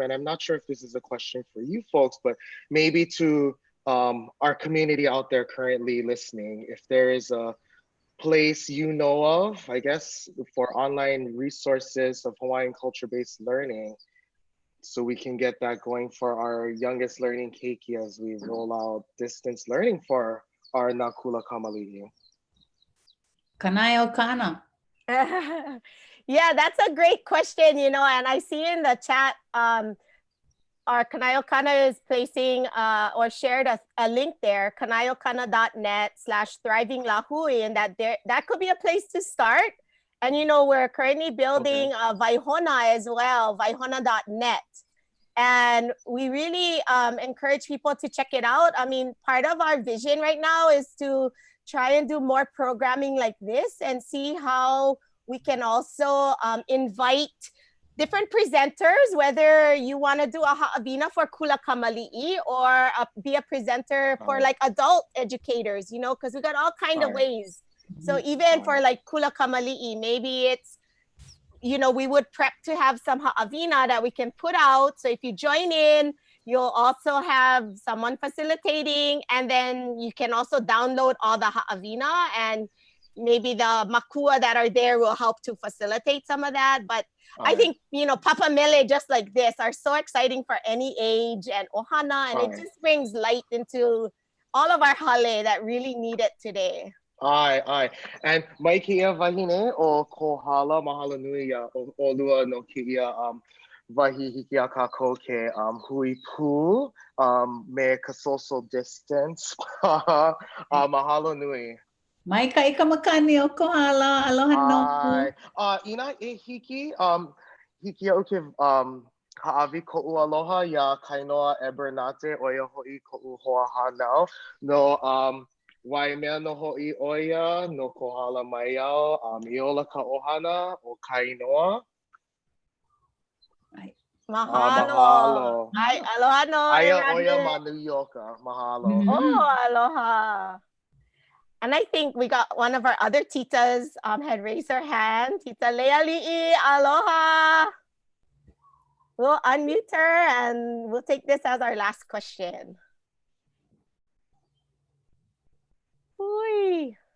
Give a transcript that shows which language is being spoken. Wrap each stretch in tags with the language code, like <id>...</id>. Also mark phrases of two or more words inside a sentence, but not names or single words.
<en>And I'm not sure if this is a question for you folks, but maybe to our community out there currently listening, if there is a place you know of, I guess, for online resources of Hawaiian culture-based learning, so we can get that going for our youngest learning keiki as we roll out distance learning for our</en> <haw>Nakula kamaliʻi.</haw> <en>Kanaeokana. Yeah, that's a great question, and I see in the chat, our Kanaeokana is placing or shared a link there, kanaeokana.net/thriving lāhui, and that could be a place to start. And, we're currently building Vaihona as well, vaihona.net. And we really encourage people to check it out. I mean, part of our vision right now is to try and do more programming like this and see how we can also invite different presenters, whether you want to do a ha'awina for</en> <haw>kula kamaliʻi</haw> <en>or be a presenter for like adult educators, because we got all kind of ways. So even for like</en> <haw>kula kamaliʻi,</haw> <en>maybe it's, we would prep to have some ha'awina that we can put out. So if you join in, you'll also have someone facilitating, and then you can also download all the ha'awina, and maybe the mākua that are there will help to facilitate some of that. But I think, Papa Mele just like this are so exciting for any age and ohana, and it just brings light into all of our hale that really need it today. Ai.</en> <haw>And mai keia wahine o kohala mahalo nui o lua no keia wahi hiki a kako ke hui pū me ka</haw> <en>social distance.</en> <haw>Mahalo nui. Mai ka ika makani o kohala, aloha no. Ina e hiki au ke ha'awi ko'u aloha ia kainoa e bernate o ia ho'i ko'u hoa hanau no wai mea no ho'i oia no kohala mai au iola ka ohana o kainoa. Mahalo. Aloha no. Aia oia ma New Yorker. Mahalo.</haw> <en>Oh, aloha. And I think we got one of our other titas had raised her hand. Tita Leali'i, aloha. We'll unmute her and we'll take this as our last question. Hui.</en>